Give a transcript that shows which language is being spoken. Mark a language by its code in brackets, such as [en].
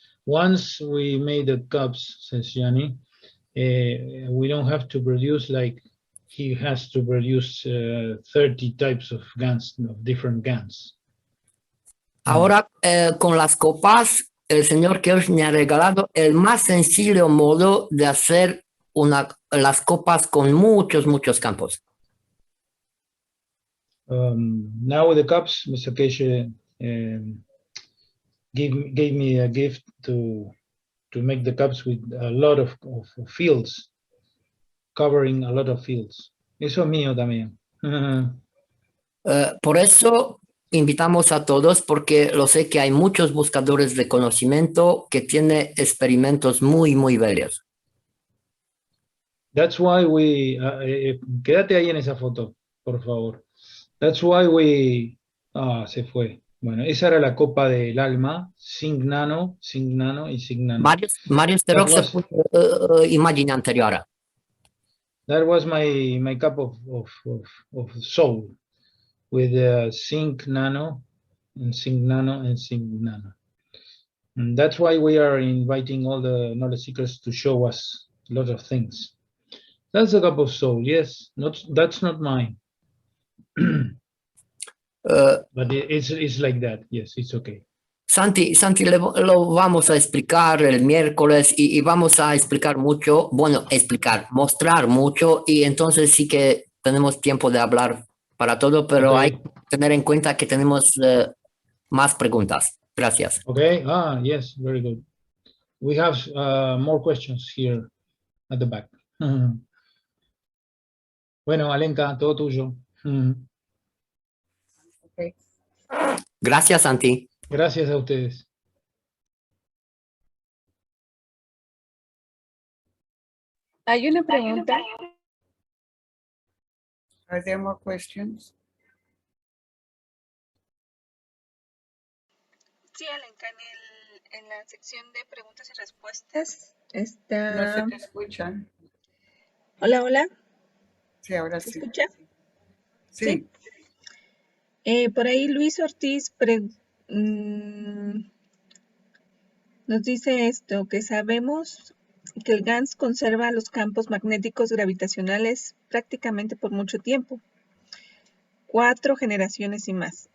[en] Once we made the cups, says Gianni, we don't have to produce like he has to produce 30 types of guns, of different guns. [es] Ahora, con las copas, el señor Kirsch me ha regalado el más sencillo modo de hacer las copas con muchos campos. [en] Now with the cups, Mr. Keshe gave me a gift to make the cups with a lot of fields, covering a lot of fields. [es] Eso es mío también. Por eso invitamos a todos porque lo sé que hay muchos buscadores de conocimiento que tienen experimentos muy, muy bellos. [en] That's why we, [es] quédate ahí en esa foto, por favor. [en] That's why we, [es] se fue. Bueno, esa era la copa del alma, Zinc Nano y Zinc Nano. [ro] Marius, te [en] That [ro] rog să [en] was, [ro] pui imaginea anterioară. [en] that was my cup of soul with Zinc Nano and Zinc Nano and Zinc Nano. And that's why we are inviting all the knowledge seekers to show us a lot of things. That's a cup of soul, yes. That's not mine. But it's like that. Yes, it's okay. [es] Santi, lo vamos a explicar el miércoles y vamos a explicar mucho, bueno, mostrar mucho y entonces sí que tenemos tiempo de hablar para todo, pero [en] Okay. [es] hay que tener en cuenta que tenemos más preguntas. Gracias. [en] Okay. Yes, very good. We have more questions here at the back. [es] Bueno, Alenka, todo tuyo. [en] Okay. [es] Gracias, Santi. Gracias a ustedes. Hay una pregunta. [en] Are there more questions? [es] Sí, Alenka, en la sección de preguntas y respuestas No está... se te escucha. Hola, hola. Sí, ahora ¿Se sí. escucha? Sí. Por ahí Luis Ortiz nos dice esto, que sabemos que el GANS conserva los campos magnéticos gravitacionales prácticamente por mucho tiempo, 4 generaciones y más.